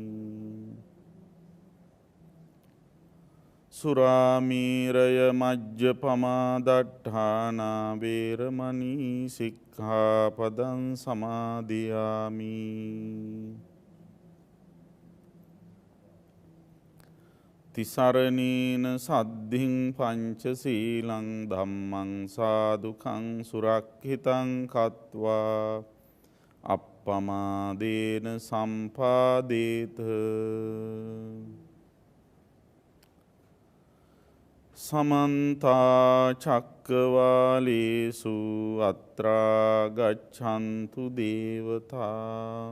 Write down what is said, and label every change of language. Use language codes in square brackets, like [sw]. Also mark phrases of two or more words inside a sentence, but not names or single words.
[pi] සුරාමීරය මජ්ජපමා දට්ඨානා වේරමණී සික්ඛාපදං සමාදියාමි. තිසරණීන සද්ධින් පංචසීලං ධම්මං සාදුකං සුරක්ඛිතං කତ୍වා අප්පමාදේන සම්පාදේත. සමන්තා චක්කවාලේසු අත්‍රා ගච්ඡන්තු දේවතා.